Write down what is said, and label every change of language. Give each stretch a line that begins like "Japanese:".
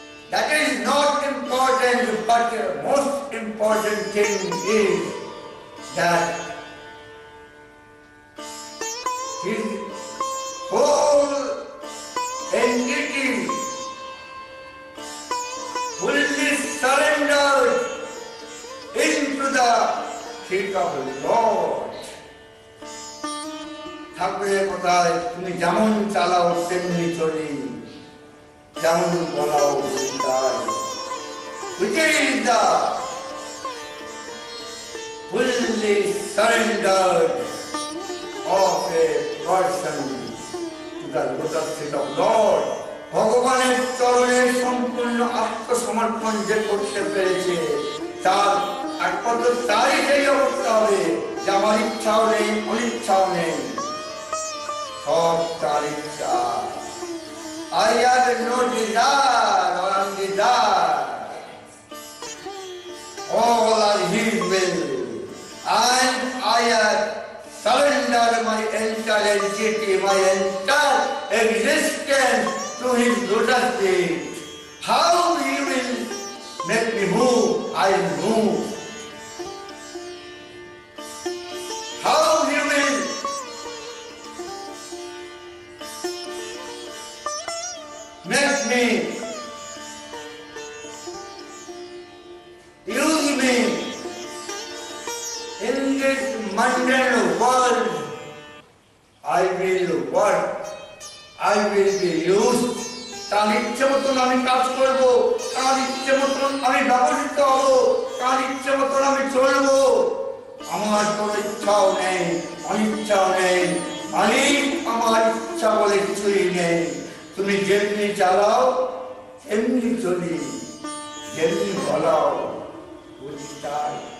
English: that is not important, but the most important thing is that his whole entity fully surrendered into the feet of the Lord.
Bangla: ঠাকুরের কথায় তুমি যেমন চালাও তেমনি চলি, যেমন বলাও তাই।
English: Which is the fully surrendered of a person to the lotus feet of Lord.
Bangla: ভগবানের চরণে সম্পূর্ণ আত্মসমর্পণ যে করতে পেরেছে তার একমাত্র তারই সেই অবস্থা হবে যে আমার ইচ্ছাও নেই, অনিচ্ছাও নেই, সব তার ইচ্ছা।
English: I have no desire or undesire. All are His will, and I have surrendered my entire entity, my entire existence to His lotus feet. How He will make me move, I will move. How He will make me, use me in this mundane world, I will work, I will be used.
Bangla: তার ইচ্ছে মতন আমি কাজ করব, তার ইচ্ছে মতন আমি ব্যবহৃত হব, তার ইচ্ছে মতন আমি চলব। আমার কোনো ইচ্ছাও নেই, অনিচ্ছাও নেই, মালিক আমার ইচ্ছা বলে কিছুই নেই। তুমি যেমনি চালাও তেমনি চলি, যেমনি বলাও বুঝি তাই।